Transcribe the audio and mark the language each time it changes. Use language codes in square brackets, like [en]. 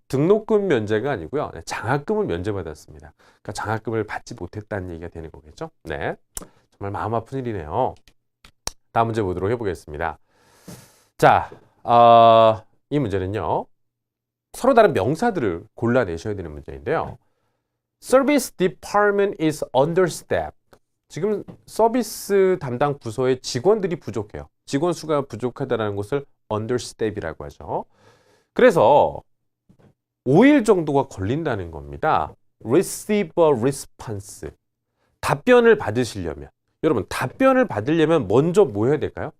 [ko] 등록금 면제가 아니고요. 장학금을 면제받았습니다. 그러니까 장학금을 받지 못했다는 얘기가 되는 거겠죠? 네, 정말 마음 아픈 일이네요. 다음 문제 보도록 해보겠습니다. 자, 이 문제는요. 서로 다른 명사들을 골라내셔야 되는 문제인데요. [en] Service Department is understaffed. [ko] 지금 서비스 담당 부서의 직원들이 부족해요. 직원 수가 부족하다는 것을 understaff이라고 하죠. 그래서 5일 정도가 걸린다는 겁니다. [en] Receive a response. [ko] 답변을 받으시려면 여러분 답변을 받으려면 먼저 뭐 해야 될까요?